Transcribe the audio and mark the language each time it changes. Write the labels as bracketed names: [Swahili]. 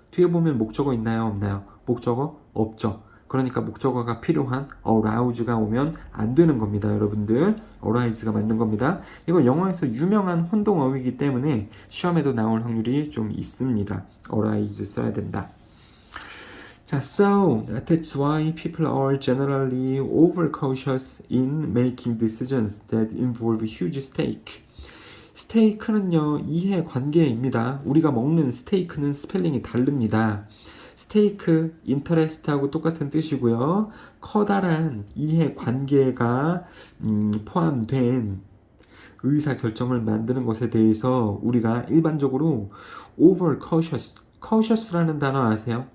[Korean] 뒤에 보면 목적어 있나요? 없나요? 목적어 없죠. 그러니까 목적어가 필요한 arouse가 오면 안 되는 겁니다. 여러분들 arise가 맞는 겁니다. 이거 영어에서 유명한 혼동어이기 때문에 시험에도 나올 확률이 좀 있습니다. arise 써야 된다. [English] 자, so that's why people are generally overcautious in making decisions that involve huge stake. [Korean] 스테이크는요, 이해관계입니다. 우리가 먹는 스테이크는 스펠링이 다릅니다. 스테이크, 인터레스트하고 똑같은 뜻이고요. 커다란 이해관계가 포함된 의사결정을 만드는 것에 대해서 우리가 일반적으로 cautious라는 단어 아세요?